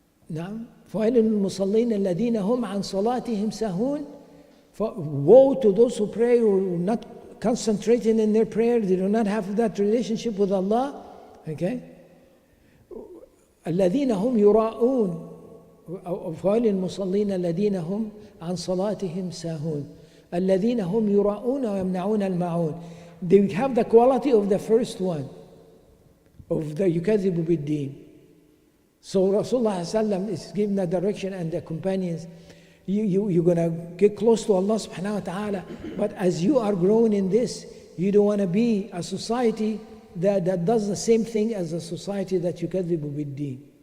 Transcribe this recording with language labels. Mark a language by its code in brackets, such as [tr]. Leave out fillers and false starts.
[ar] نعم فويل للمصلين الذين هم عن صلاتهم ساهون. [en] Woe to those who pray or not concentrating in their prayer. They do not have that relationship with Allah. Okay? [ar] الذين هم يراءون فويل للمصلين الذين هم عن صلاتهم ساهون الذين هم يراءون ويمنعون الماعون. [en] They have the quality of the first one, of the [ar] يكذب بالدين. [en] So Rasulullah is giving the direction, and the companions, you're going to get close to Allah subhanahu wa ta'ala, but as you are growing in this, you don't want to be a society that does the same thing as a society that [ar] يكذب بالدين.